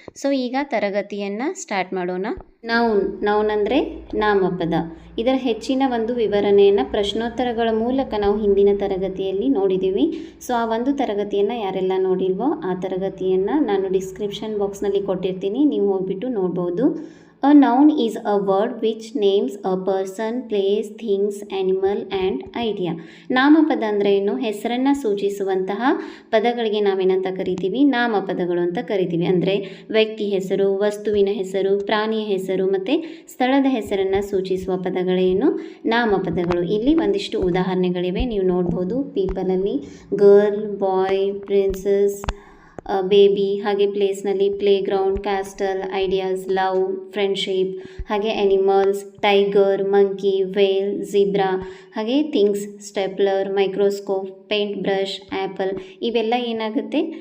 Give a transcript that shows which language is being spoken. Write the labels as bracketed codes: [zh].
[kn] So ಈಗ ತರಗತಿಯನ್ನು start ಮಾಡೋಣ. ನೌನ್ ಅಂದರೆ ನಾಮಪದ. ಇದರ ಹೆಚ್ಚಿನ ಒಂದು ವಿವರಣೆಯನ್ನು ಪ್ರಶ್ನೋತ್ತರಗಳ ಮೂಲಕ ನಾವು ಹಿಂದಿನ ತರಗತಿಯಲ್ಲಿ ನೋಡಿದ್ದೀವಿ. ಸೊ ಆ ಒಂದು ತರಗತಿಯನ್ನು ಯಾರೆಲ್ಲ ನೋಡಿಲ್ವೋ ಆ ತರಗತಿಯನ್ನು ನಾನು ಡಿಸ್ಕ್ರಿಪ್ಷನ್ ಬಾಕ್ಸ್ನಲ್ಲಿ ಕೊಟ್ಟಿರ್ತೀನಿ, ನೀವು ಹೋಗ್ಬಿಟ್ಟು ನೋಡ್ಬೋದು. [en] A noun is a word which names a person, place, things, animal and idea. [kn] ನಾಮಪದ ಅಂದರೆ ಏನು? ಹೆಸರನ್ನು ಸೂಚಿಸುವಂತಹ ಪದಗಳಿಗೆ ನಾವೇನಂತ ಕರಿತೀವಿ? ನಾಮಪದಗಳು ಅಂತ ಕರಿತೀವಿ. ಅಂದರೆ ವ್ಯಕ್ತಿ ಹೆಸರು, ವಸ್ತುವಿನ ಹೆಸರು, ಪ್ರಾಣಿಯ ಹೆಸರು ಮತ್ತು ಸ್ಥಳದ ಹೆಸರನ್ನು ಸೂಚಿಸುವ ಪದಗಳೇನು? ನಾಮಪದಗಳು. ಇಲ್ಲಿ ಒಂದಿಷ್ಟು ಉದಾಹರಣೆಗಳಿವೆ, ನೀವು ನೋಡ್ಬೋದು. ಪೀಪಲಲ್ಲಿ ಗರ್ಲ್, ಬಾಯ್, ಪ್ರಿನ್ಸಸ್, ಬೇಬಿ, ಹಾಗೆ ಪ್ಲೇಸ್ನಲ್ಲಿ play ground, castle, ideas, love, friendship, ಹಾಗೆ ಆ್ಯನಿಮಲ್ಸ್, ಟೈಗರ್, ಮಂಕಿ, ವೇಲ್, ಝಿಬ್ರಾ, ಹಾಗೆ things, stapler, microscope, paint brush, apple, ಇವೆಲ್ಲ ಏನಾಗುತ್ತೆ?